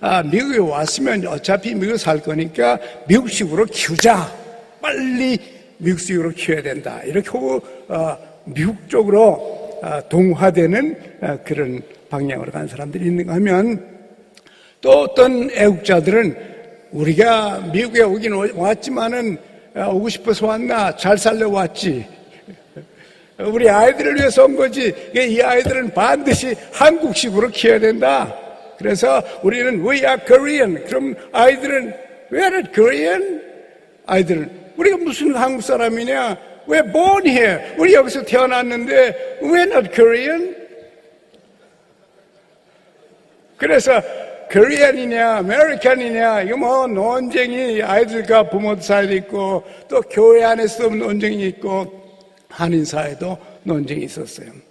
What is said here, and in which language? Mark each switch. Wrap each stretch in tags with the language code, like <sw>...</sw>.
<ko>미국에 왔으면 어차피 미국에 살 거니까 미국식으로 키우자, 빨리 미국식으로 키워야 된다, 이렇게 하고 미국 쪽으로 동화되는 그런 방향으로 간 사람들이 있는가 하면, 또 어떤 애국자들은 우리가 미국에 오긴 왔지만은 오고 싶어서 왔나, 잘 살려 왔지, 우리 아이들을 위해서 온 거지, 이 아이들은 반드시 한국식으로 키워야 된다. 그래서 우리는</ko> <en>We are Korean.</en> <ko>그럼 아이들은</ko> <en>We are Korean?</en> <ko>아이들은 우리가 무슨 한국 사람이냐,</ko> <en>We're born here.</en> <ko>우리 여기서 태어났는데</ko> <en>We're not Korean?</en> <ko>그래서 코리안이냐 아메리칸이냐, 이거 뭐 논쟁이 아이들과 부모 사이도 있고, 또 교회 안에서도 논쟁이 있고, 한인 사회도 논쟁이 있었어요.</ko>